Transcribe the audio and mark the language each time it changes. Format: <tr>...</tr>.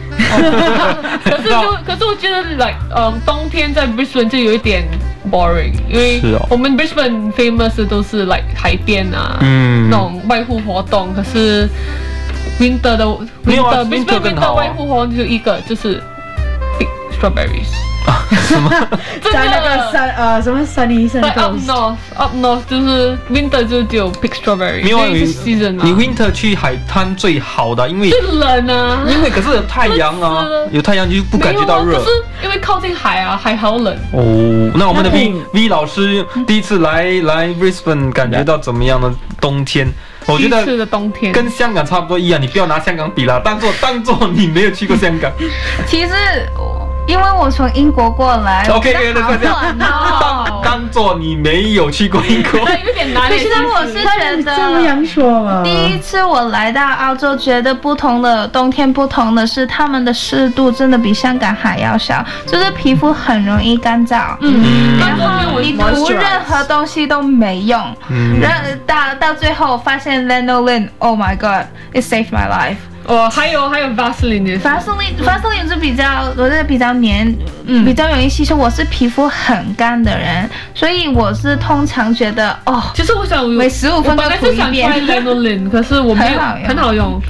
<zh>可是我觉得 like， 冬天在 Brisbane 就有一点。 boring， 因为我们 Brisbane famous 都是 like 海边啊，那种外户活动。可是 winter 的</zh> <en>winter、啊、Brisbane</en> <zh>winter 外户活动就一个，就是 big strawberries。什么？在那个山啊？什么 sunny</zh> <en>sunny？ Up north，</en> <zh>就是 winter 就只有 pick strawberry，没有一个 season 啊。你 winter 去海滩最好的，因为最冷啊。因为可是有太阳啊，有太阳就不感觉到热。没有啊，可是因为靠近海啊，海好冷。哦，那我们的 V 老师第一次来 Brisbane 感觉到怎么样呢？冬天。我觉得跟香港差不多一样，你不要拿香港比了，当做你没有去过香港。其实因为我从英国过来。 OK， 那这样，当做你没有去过英国。有点难。可是呢，我是觉得这样说嘛。第一次我来到澳洲，觉得不同的冬天，不同的是他们的湿度真的比香港还要小，就是皮肤很容易干燥。嗯。然后你涂任何东西都没用。嗯。然后到最后发现</zh> <en>Lanolin，Oh my God，It saved my life。</en> <zh>哦，还有 Vaseline， Vaseline 是比较黏，比较容易吸收。我是皮肤很干的人，所以我是通常觉得哦，其实我想每十五分钟涂一遍。我本来是想 try Lanolin， 可是我没有很好用，</zh>